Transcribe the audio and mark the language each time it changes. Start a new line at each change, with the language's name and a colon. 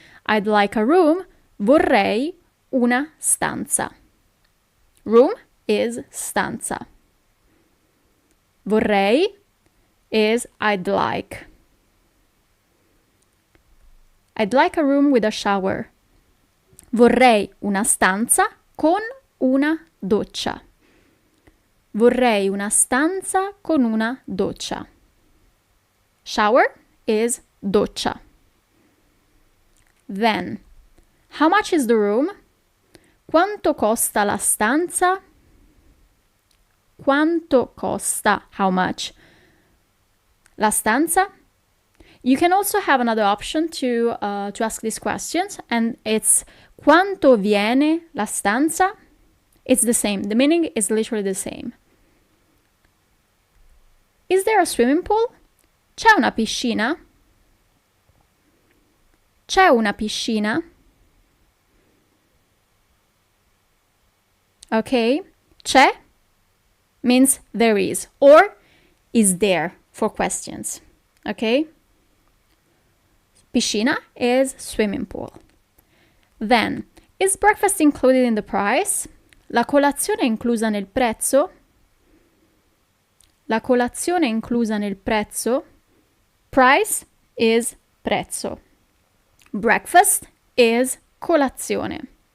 English: I'd like a room.
Italian: Vorrei una stanza.
English: Room is stanza. Vorrei is I'd like. I'd like a room with a shower.
Italian: Vorrei una stanza con una doccia. Vorrei una stanza con una doccia.
English: Shower is doccia. Then, how much is the room?
Italian: Quanto costa la stanza? Quanto costa?
English: How much?
Italian: La stanza?
English: You can also have another option to ask these questions, and it's
Italian: quanto viene la stanza?
English: It's the same. The meaning is literally the same. Is there a swimming pool?
Italian: C'è una piscina? C'è una piscina?
English: Okay. C'è means there is, or is there for questions. Okay. Piscina is swimming pool. Then, is breakfast included in the price?
Italian: La colazione è inclusa nel prezzo? La colazione è inclusa nel prezzo?
English: Price is prezzo. Breakfast is colazione.